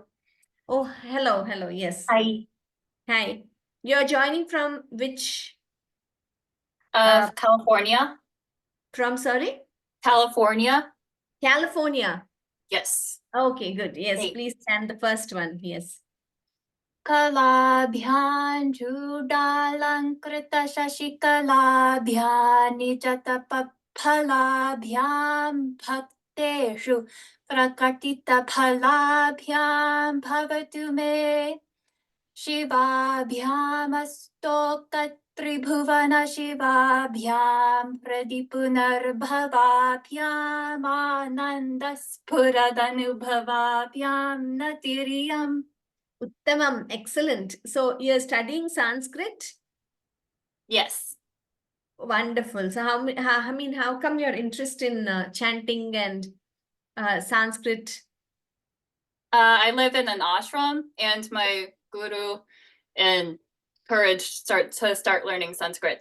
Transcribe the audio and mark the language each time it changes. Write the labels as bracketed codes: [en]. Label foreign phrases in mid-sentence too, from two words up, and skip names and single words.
[en] Oh, hello, yes. Hi. Hi. You're joining from which? California. From, sorry? California. California. Yes. Okay, good. Yes, Hey. please chant the first one. Yes. [sa] कलाभ्यां चूडालङ्कृत शशिकलाभ्यां निजतपःफलाभ्यां भक्तेषु प्रकटित फलाभ्यां भवतु मे शिवाभ्यामस्तोकत्रिभुवन शिवाभ्यां प्रदीपुनर्भवाभ्यामानन्दस्फुरदनुभवाभ्यां नतिरियम्. [en] Uttamam, excellent. So you're studying Sanskrit? Yes. Wonderful. So I mean, how come your interest in chanting and Sanskrit? I live in an ashram, and my guru encouraged to start learning Sanskrit.